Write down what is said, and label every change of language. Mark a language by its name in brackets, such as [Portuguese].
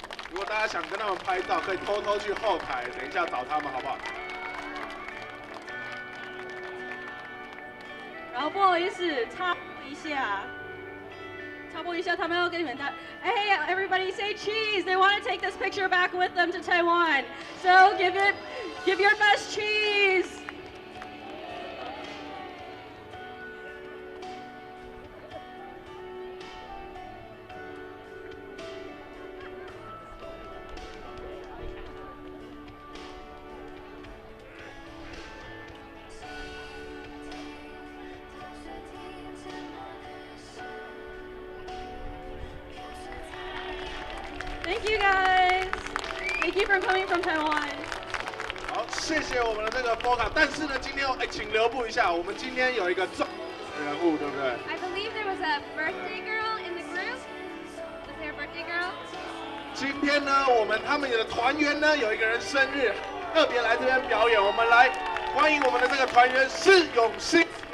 [Chinese] 如果大家想跟他们拍照，可以偷偷去后台，等一下找他们，好不好？然后不好意思，插播一下，他们要跟你们打。 [English] Hey, everybody, say cheese! They want to take this picture back with them to Taiwan, so give your best cheese. ，Thank you guys. Thank you for coming from Taiwan. [Chinese] 好，谢谢我们的这个 Polka。但是呢，今天请留步一下，我们今天有一个重要的人物，对不对？ [English] I believe there was a birthday girl in the group. Was there a birthday girl? [Chinese] 今天呢，他们的团员呢有一个人生日，特别来这边表演。我们来欢迎我们的这个团员施永新。